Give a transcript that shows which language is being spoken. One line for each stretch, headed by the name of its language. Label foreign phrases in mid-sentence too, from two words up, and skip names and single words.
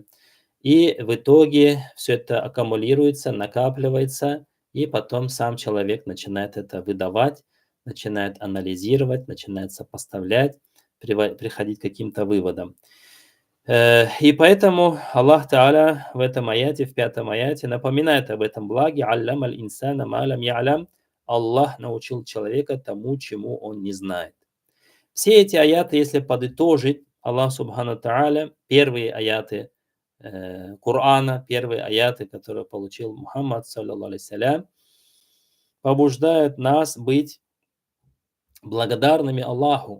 Russian: И в итоге все это аккумулируется, накапливается, и потом сам человек начинает это выдавать, начинает анализировать, начинает сопоставлять, приходить к каким-то выводам. И поэтому Аллах Та'аля в этом аяте, в 5-м аяте, напоминает об этом благе.
Arabic: «علم الإنسان ما لم يعلم».
Russian: Аллах научил человека тому, чему он не знает. Все эти аяты, если подытожить, Аллах Субхану Та'аля, первые аяты Корана, первые аяты, которые получил Мухаммад,
Arabic: صلى الله عليه,
Russian: побуждают нас быть благодарными Аллаху.